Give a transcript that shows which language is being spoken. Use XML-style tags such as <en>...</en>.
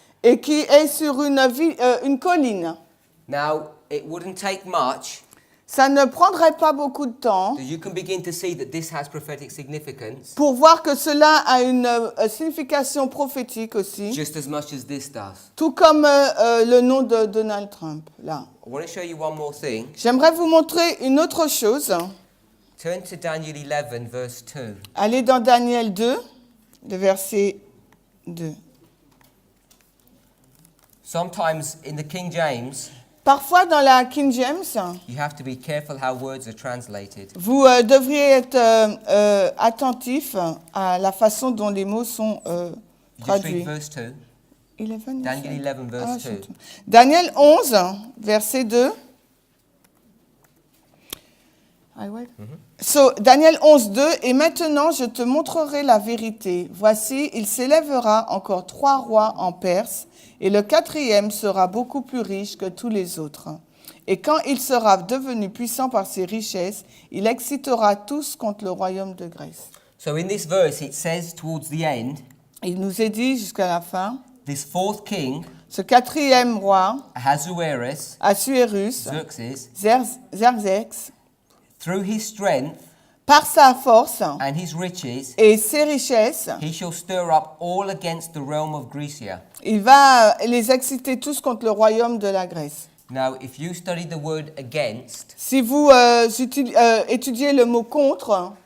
<fr>et qui est sur une colline.</fr> <en>Now, it wouldn't take much</en> <fr>Ça ne prendrait pas beaucoup de temps</fr> <en>that you can begin to see that this has prophetic significance</en> <fr>pour voir que cela a une signification prophétique aussi,</fr> <en>just as much as this does.</en> <fr>tout comme le nom de Donald Trump, là.</fr> <en>I want to show you one more thing.</en> <fr>J'aimerais vous montrer une autre chose.</fr> <en>Turn to Daniel 11, verse 2.</en> <fr>Allez dans Daniel 2, le verset 2.</fr> <en>Sometimes in the King James,</en> <fr>Parfois dans la King James,</fr> <en>you have to be careful how words are translated.</en> <fr>vous devriez être attentif à la façon dont les mots sont</fr> <en>You just</en> <fr>traduits.</fr> <en>read verse 2. 11, Daniel 11, verse 2.</en> <fr>Daniel 11, verset 2.</fr> <en>So, Daniel 11, 2.</en> <fr>Et maintenant, je te montrerai la vérité. Voici, il s'élèvera encore 3 rois en Perse, et le 4e sera beaucoup plus riche que tous les autres. Et quand il sera devenu puissant par ses richesses, il excitera tous contre le royaume de Grèce.</fr> <en>So in this verse, it says towards the end,</en> <fr>Il nous est dit jusqu'à la fin,</fr> <en>this fourth king,</en> <fr>ce 4e roi,</fr> <en>Ahasuerus,</en> <fr>Assuérus, Xerxes,</fr> <en>through his strength</en> <fr>par sa force</fr> <en>and his riches,</en> <fr>et ses richesses,</fr> <en>he shall stir up all against the realm of Grecia.</en> <fr>il va les exciter tous contre le royaume de la Grèce.</fr> <en>Now, if you study the word against,</en> <fr>Si vous étudiez le mot contre,</fr>